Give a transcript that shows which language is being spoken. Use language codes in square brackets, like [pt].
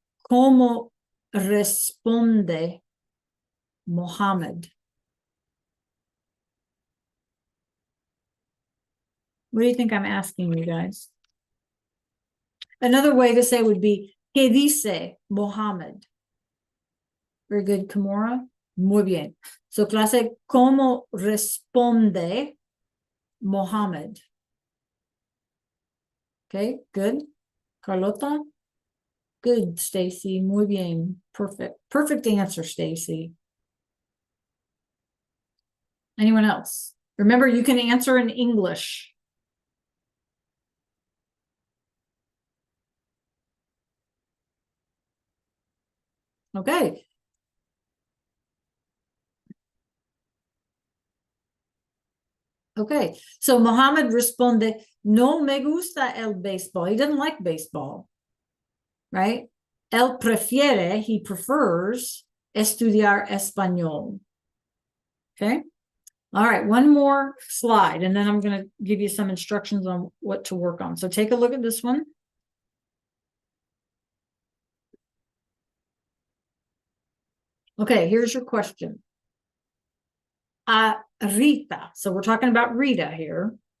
[es] ¿Cómo responde Mohammed? [en] What do you think I'm asking you guys? Another way to say would be, [es] ¿Qué dice Mohammed? [en] Very good, Kimura. [es] Muy bien. So, clase, ¿cómo responde Mohammed? [en] Okay, good. Carlota? Good, Stacy. [es] Muy bien. [en] Perfect. Perfect answer, Stacy. Anyone else? Remember, you can answer in English. Okay. Okay. [es] So Mohammed responde, no me gusta el béisbol. [en] He doesn't like baseball. Right? [es] Él prefiere, [en] he prefers, [es] estudiar español. [en] Okay. All right, one more slide, and then I'm going to give you some instructions on what to work on. So take a look at this one. Okay, here's your question. A Rita, so we're talking about Rita here.